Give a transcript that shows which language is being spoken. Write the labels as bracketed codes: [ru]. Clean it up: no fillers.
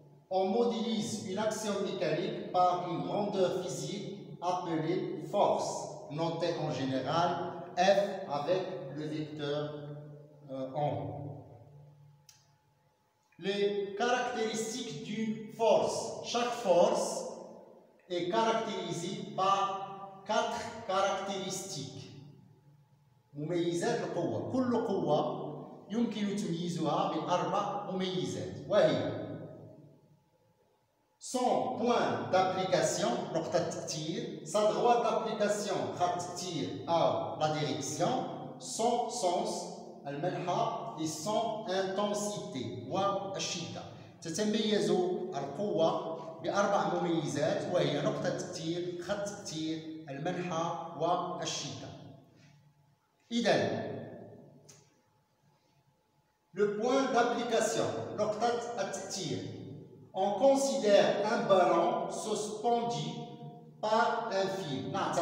[fr] On modélise une action mécanique par une grandeur physique appelée force, notée en général F avec le vecteur en haut. Les caractéristiques d'une force. Chaque force est caractérisée par 4 caractéristiques. [ar] مميزات القوة. كل قوة يمكن تمييزها بأربع مميزات وهي [fr] son point d'application, sa droite d'application, la direction, son sens, et son intensité, [ar] تتميز القوة بأربع مميزات وهي نقطة التأثير، خط التأثير، المنحى والشدة. إذن [fr] le point d'application, [ar] نقطة التأثير. [fr] On considère un ballon suspendu par un fil.